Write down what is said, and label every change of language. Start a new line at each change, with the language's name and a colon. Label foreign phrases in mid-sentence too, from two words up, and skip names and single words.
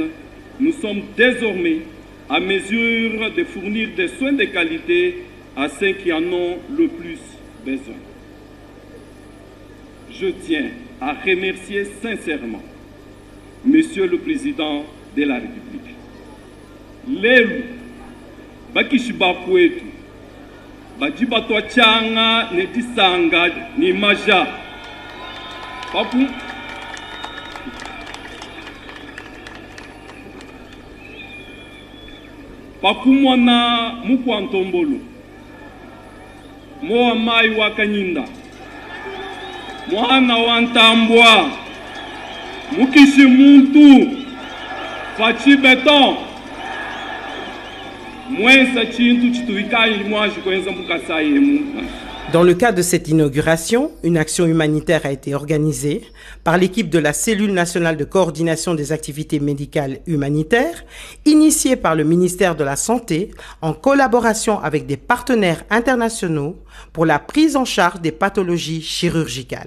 French: Nous sommes désormais à mesure de fournir des soins de qualité à ceux qui en ont le plus besoin. Je tiens à remercier sincèrement Monsieur le Président de la République.
Luba-Lulua: Lelu, bakishiba kwetu, bajiba twachanga netisanga ni maja. Pakumwana mukwantombolo, moa mai wa kanyinda, mwana wa ntambwa, mukishi muntu, fachi beton, mwensa chintu chituikai mwaji kwenza mukasai muka.
French: Dans le cadre de cette inauguration, une action humanitaire a été organisée par l'équipe de la Cellule nationale de coordination des activités médicales humanitaires, initiée par le ministère de la Santé en collaboration avec des partenaires internationaux pour la prise en charge des pathologies chirurgicales.